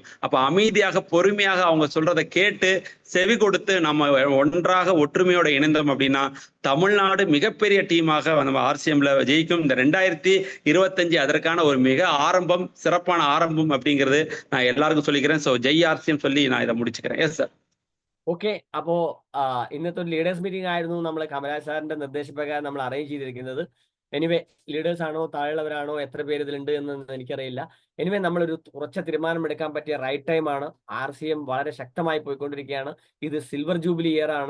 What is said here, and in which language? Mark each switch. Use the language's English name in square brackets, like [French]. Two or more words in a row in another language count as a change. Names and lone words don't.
[Tamil] அப்ப அமைதியாக பொறுமையாக அவங்க சொல்றதை கேட்டு செவி கொடுத்து நம்ம ஒன்றாக ஒற்றுமையோட இணைந்தோம் அப்படின்னா தமிழ்நாடு மிகப்பெரிய டீமாக நம்ம ஆர்சிஎம்ல ஜெயிக்கும். இந்த 2025 அதற்கான ஒரு மிக ஆரம்பம், சிறப்பான ஆரம்பம் அப்படிங்கிறது நான் எல்லாருக்கும் சொல்லிக்கிறேன். ஸோ ஜெய் ஆர்சிஎம் சொல்லி நான் இதை முடிச்சுக்கிறேன். [English] Yes sir. [Malayalam] ഓക്കെ, അപ്പോ ഇന്നത്തെ ഒരു [English] leaders meeting [Malayalam] ആയിരുന്നു നമ്മൾ കമലാ സാറിന്റെ നിർദ്ദേശപ്രകാരം നമ്മൾ അറേഞ്ച് ചെയ്തിരിക്കുന്നത്. എനിവേ ലീഡേഴ്സ് ആണോ താഴെയുള്ളവരാണോ എത്ര പേര് ഇതിലുണ്ട് എന്ന് എനിക്കറിയില്ല. എനിവേ നമ്മളൊരു ഉറച്ച തീരുമാനം എടുക്കാൻ പറ്റിയ റൈറ്റ് ടൈമാണ്. RCM വളരെ ശക്തമായി പോയിക്കൊണ്ടിരിക്കുകയാണ്. ഇത് [English] silver jubilee year [Malayalam] ആണ്.